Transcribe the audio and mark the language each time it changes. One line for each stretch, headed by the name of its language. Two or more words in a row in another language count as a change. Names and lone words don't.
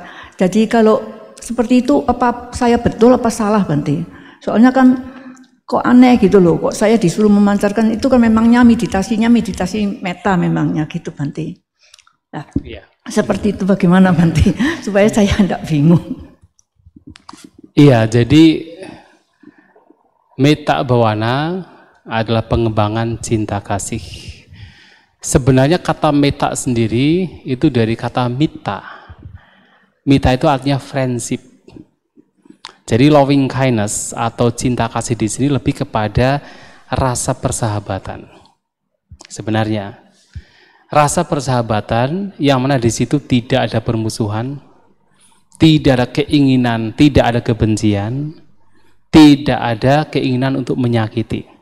Indonesian: Jadi kalau seperti itu, apa saya betul apa salah, Bante? Soalnya kan kok aneh gitu loh, kok saya disuruh memancarkan, itu kan memangnya meditasi metta memangnya gitu, Bante. Nah, seperti itu bagaimana, Bante? Supaya saya tidak bingung. Iya, jadi
Pali: metta bhavana
Indonesian: adalah pengembangan cinta kasih. Sebenarnya kata metta sendiri itu dari kata mita. Mita itu artinya friendship. Jadi
English: loving kindness
Indonesian: atau cinta kasih di sini lebih kepada rasa persahabatan. Sebenarnya rasa persahabatan yang mana di situ tidak ada permusuhan, tidak ada keinginan, tidak ada kebencian, tidak ada keinginan untuk menyakiti.